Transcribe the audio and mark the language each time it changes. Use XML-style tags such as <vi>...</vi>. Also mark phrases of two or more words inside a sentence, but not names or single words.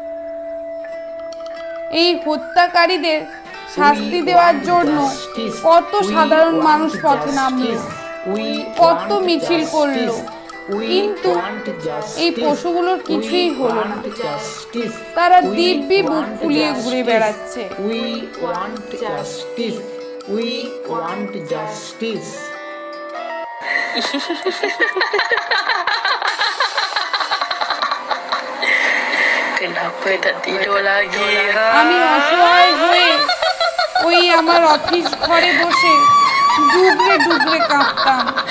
<bn>এই হত্যাকারীদের শাস্তি দেওয়ার জন্য কত সাধারণ মানুষ পথে নামলো, কত মিছিল করলো, কিন্তু এই পশুগুলোর কিছুই হলো না। তারা দিব্যি বুক ফুলিয়ে ঘুরে বেড়াচ্ছে।</bn> <ms>Kenapa tak tidur lagi, ha?</ms> <bn>আমি অসহায় হয়ে ওই আমার অফিস ঘরে বসে ডুবরে ডুবরে কাঁদতাম।</bn>